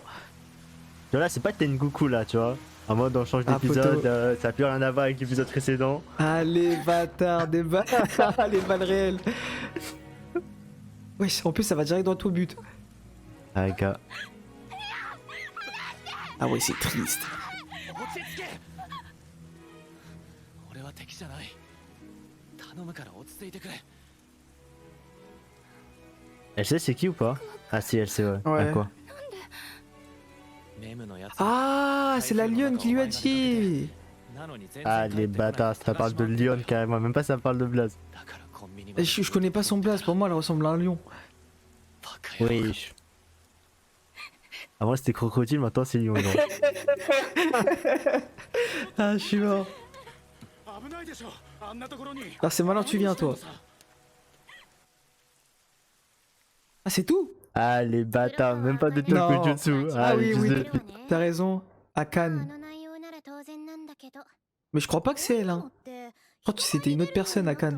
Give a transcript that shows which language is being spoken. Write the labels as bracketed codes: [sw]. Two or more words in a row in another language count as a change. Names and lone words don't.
[fr] Tu vois, là, c'est pas Tengoku là, tu vois. En mode, on change Ah, d'épisode, poteau. ça a plus rien à voir avec l'épisode précédent. Ah, les bâtards, des balles. Les balles réelles. Wesh, en plus, ça va direct dans ton but. Ah, gars. Ah, ouais, c'est triste. [ja] 落ち着け俺は敵じゃない頼むから落ち着いてくれ [fr] Elle sait c'est qui ou pas? Ah, si, elle sait, ouais. Ouais. À quoi? [ja] メムのやつ [fr] Ah, c'est la lionne qui lui a dit. [ja] なのに全然 [fr] Ah, les bâtards, ça parle de Lyon carrément, même pas ça parle de Blaze. [ja] だからコンビニ [fr] Je connais pas son blaze, pour moi, elle ressemble à un lion. [ja] バカ野郎 [fr] Oui. Avant c'était crocodile, maintenant c'est lion. genre. Ah, je suis mort. [ja] 危ないでしょあんなところに [fr] Ah, c'est maintenant que tu viens, toi. Ah, c'est tout? Ah, les bâtards, même pas de Non. Tokujutsu. Ah, les oui, fils oui. de- T'as raison. Akan. Mais je crois pas que c'est elle, hein. Je crois que c'était une autre personne, Akan.